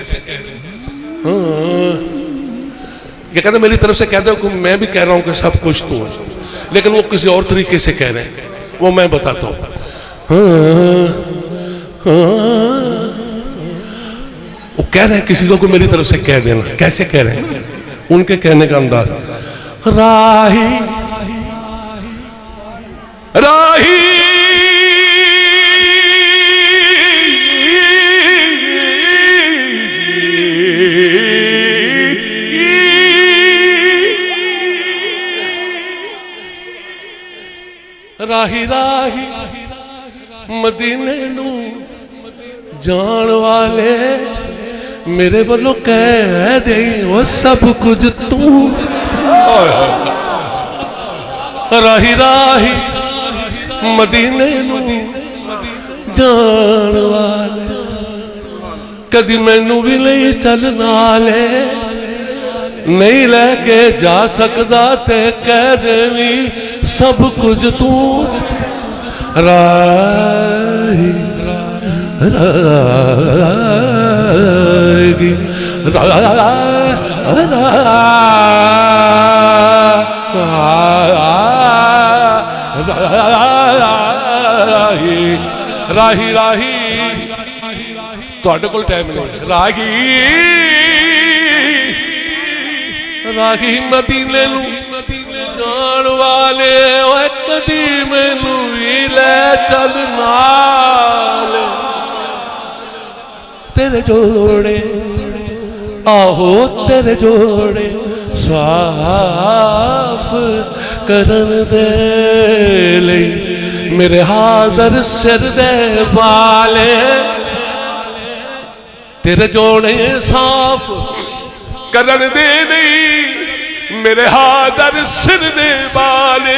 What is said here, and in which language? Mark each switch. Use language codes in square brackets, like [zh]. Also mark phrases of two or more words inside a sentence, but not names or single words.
[ur] یہ کہتے میری طرف سے کہہ دو کہ میں بھی کہہ رہا ہوں کہ سب کچھ تو ہے، لیکن وہ کسی اور طریقے سے کہہ رہے ہیں، وہ میں بتاتا ہوں. وہ کہہ رہے ہیں کسی کو میری طرف سے کہہ دینا. کیسے کہہ رہے ہیں؟ ان کے کہنے کا انداز. [pa] راہی راہی راہی راہی مدینے نو جان والے میرے والوں کہہ دے وہ سب کچھ تو. راہی راہی مدینے نو جان والے کدی مینوں بھی نہیں چلنا لے نہیں لے کے جا سکدا تے کہہ دیویں سب کچھ تو. راہی راہی راہی راہی تواڈے کول ٹائم نہیں. راہی راہی مدینے نو جان والے اوے کدی مینوں وی لے چل نال تیرے جوڑے آہو تیرے جوڑے صاف کرن دے لئی میرے حاضر سر دے والے تیرے جوڑے صاف کرن دے لئی میرے حاضر سر دے والے.